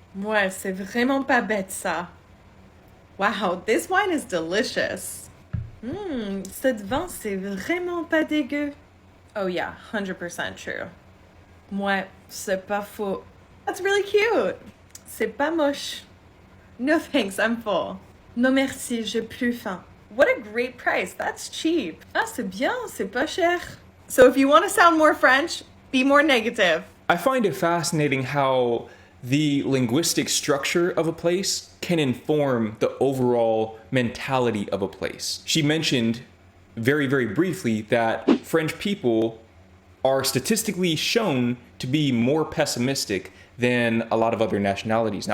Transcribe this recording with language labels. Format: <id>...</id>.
<fr>Ouais, c'est vraiment pas bête ça.</fr> <en>Wow, this wine is delicious.</en> <fr>Cette vin c'est vraiment pas dégueu.</fr> <en>Oh yeah, 100% true.</en> <fr>Ouais, c'est pas faux.</fr> <en>That's really cute.</en> <fr>C'est pas moche.</fr> <en>No thanks, I'm full.</en> <fr>Non merci, j'ai plus faim.</fr> <en>What a great price. That's cheap.</en> <fr>Ah, c'est bien, c'est pas cher.</fr> <en>So if you want to sound more French, be more negative. I find it fascinating how the linguistic structure of a place can inform the overall mentality of a place. She mentioned very, very briefly that French people are statistically shown to be more pessimistic than a lot of other nationalities.</en>